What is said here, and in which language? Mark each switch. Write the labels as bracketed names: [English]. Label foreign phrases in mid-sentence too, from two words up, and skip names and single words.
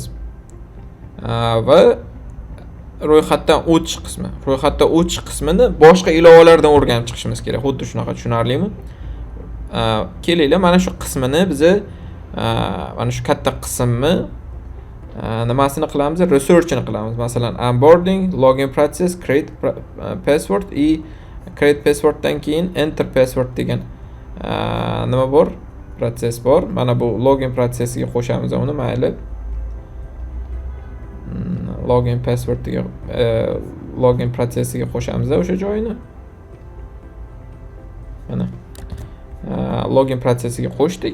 [Uzbek] Va ro'yxatdan o'tish qismi. Ro'yxatdan o'tish qismini boshqa ilovalardan o'rganib chiqishimiz kerak. Xuddi shunaqa, tushunarlimi? Kelinglar, mana shu qismini biz mana shu katta qismni nimasini qilamiz? Researchini qilamiz. Masalan, [English] onboarding, login process, create password create passworddan [Uzbek] keyin [English] enter password [Uzbek] degan nima bor? Proses bor. Mana bu login protsessiga qo'shamiz uni, mayli. [English] Login passwordga [Uzbek] login protsessiga qo'shamiz o'sha joyini. Mana login protsessiga qo'shdik.